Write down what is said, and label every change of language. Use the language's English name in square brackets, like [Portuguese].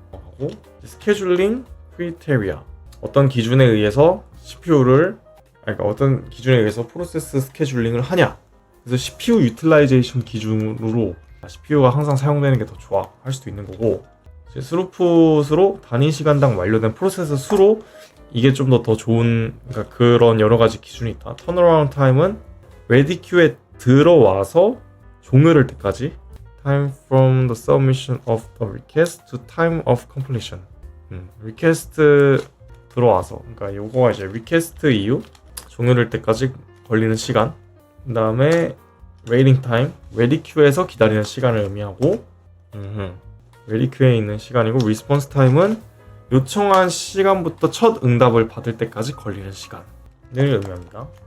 [Korean] 하고 스케줄링 크리테리아. 어떤 기준에 의해서 CPU를 그러니까 어떤 기준에 의해서 프로세스 스케줄링을 하냐. 그래서 CPU 유틸라이제이션 기준으로 CPU가 항상 사용되는 게 더 좋아 할 수도 있는 거고 이제 스루풋으로 단위 시간당 완료된 프로세스 수로 이게 좀 더 좋은 그러니까 그런 여러 가지 기준이 있다. 턴어라운드 타임은 레디 큐에 들어와서 종료될 때까지 [English] time from the submission of the request to time of completion. [Korean] 리퀘스트 들어와서 그러니까 요거가 이제 리퀘스트 이후 종료될 때까지 걸리는 시간. 그 다음에 waiting time, ready queue에서 기다리는 시간을 의미하고 ready queue에 있는 시간이고 response time은 요청한 시간부터 첫 응답을 받을 때까지 걸리는 시간을 의미합니다.